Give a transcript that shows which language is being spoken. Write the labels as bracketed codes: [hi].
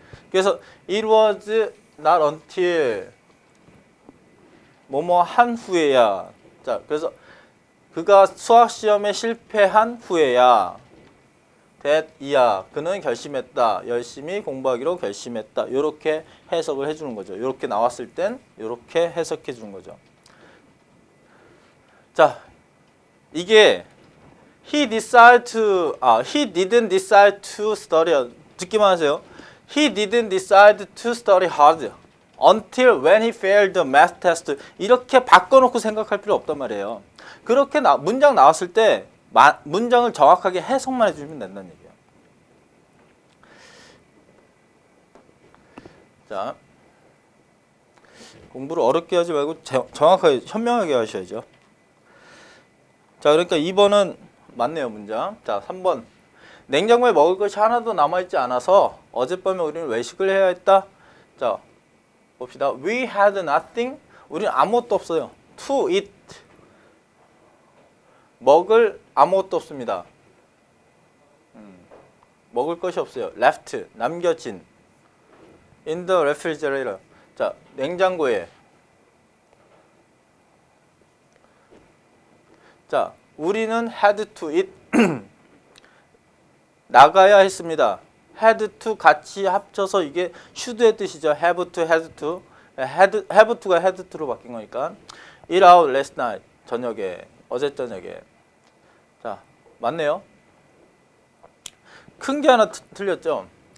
[ko] 그래서 [en] it was not until [ko] 뭐뭐 한 후에야. 자, 그래서 그가 수학 시험에 실패한 후에야 that이야 그는 결심했다. 열심히 공부하기로 결심했다. 이렇게 해석을 해주는 거죠. 이렇게 나왔을 땐 이렇게 해석해 주는 거죠. 자, 이게 [en] he didn't decide to study. [ko] 듣기만 하세요. [en] He didn't decide to study hard until when he failed the math test. [ko] 이렇게 바꿔놓고 생각할 필요 없단 말이에요. 그렇게 문장 나왔을 때 문장을 정확하게 해석만 해주면 된다는 얘기예요. 자, 공부를 어렵게 하지 말고 정확하게 현명하게 하셔야죠. 자, 그러니까 2번은 맞네요, 문장. 자, 3번. 냉장고에 먹을 것이 하나도 남아있지 않아서 어젯밤에 우리는 외식을 해야 했다. 자, 봅시다. [en] We had nothing. [ko] 우리는 아무것도 없어요. [en] To eat. [ko] 먹을 아무것도 없습니다. 먹을 것이 없어요. [en] Left. [ko] 남겨진. [en] In the refrigerator. [ko] 자, 냉장고에. 자, 우리는 [en] had to eat. [ko] 나가야 했습니다. [en] had to [ko] 같이 합쳐서 이게 should의 뜻이죠. [en] have to, had to. have to [ko] 가 [en] had to [ko] 로 바뀐 거니까. [en] eat out last night. [ko] 저녁에. 어제 저녁에. 자, 맞네요. 큰 게 하나 틀렸죠.